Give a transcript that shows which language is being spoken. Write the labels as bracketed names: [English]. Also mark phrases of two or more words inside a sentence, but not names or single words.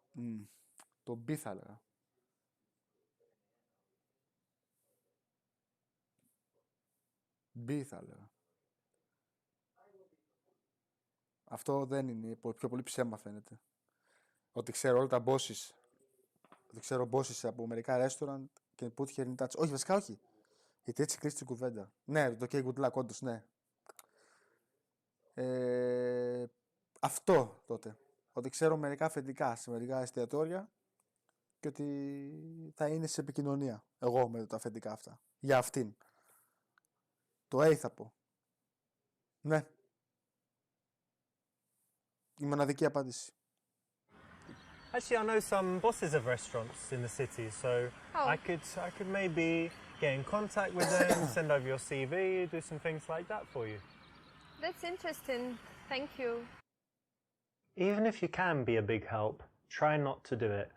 [Greek] Το B θα έλεγα. B θα έλεγα. Αυτό δεν είναι, πιο πολύ ψέμα φαίνεται. Ότι ξέρω όλα τα bosses. Ότι ξέρω bosses από μερικά restaurant και [English] put here in touch. [Greek] Όχι, βασικά όχι. Γιατί έτσι κρίσει την κουβέντα. Ναι, το [English] OK good luck, [Greek] όντως, ναι. Αυτό τότε. Ότι ξέρω μερικά αφεντικά σε μερικά εστιατόρια και ότι θα είναι σε επικοινωνία εγώ με τα αφεντικά αυτά. Για αυτήν. Το A θα πω. Ναι. Η μοναδική απάντηση. [English] Actually, I know some bosses of restaurants in the city, so I could maybe get in contact with them, send over your CV, do some things like that for you. That's interesting. Thank you. Even if you can be a big help, try not to do it.